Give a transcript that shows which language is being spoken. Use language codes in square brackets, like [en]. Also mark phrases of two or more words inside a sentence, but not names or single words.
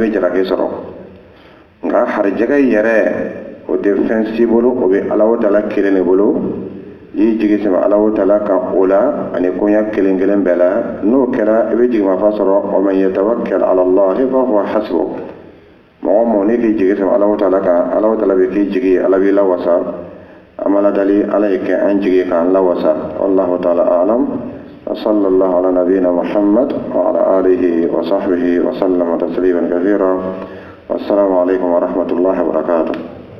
[bm] bɛ jaraki sɔrɔ nka harijɛ yɛrɛ o tɛ fɛn si bolo o bɛ Alahu Taala kelen de bolo i jigi sɛbɛ Alahu Taala kan o la ani koɲɛ kelen kelen bɛɛ la n'o kɛra i bɛ jigimafa sɔrɔ [ar] ومن يتوكل على الله فهو حسبه [bm] mɔgɔ mɔgɔ n'i k'i jigi sɛbɛ Alahu Taala kan Alahu Taala bɛ k'i jigi ye Ala b'i lawasa an b'Ala deli Ala ye kɛ an jigi k'an lawasa [ar] والله تعالى أعلم وصلى الله على نبينا محمد وعلى آله وصحبه وسلم تسليما كثيرا والسلام عليكم ورحمة الله وبركاته.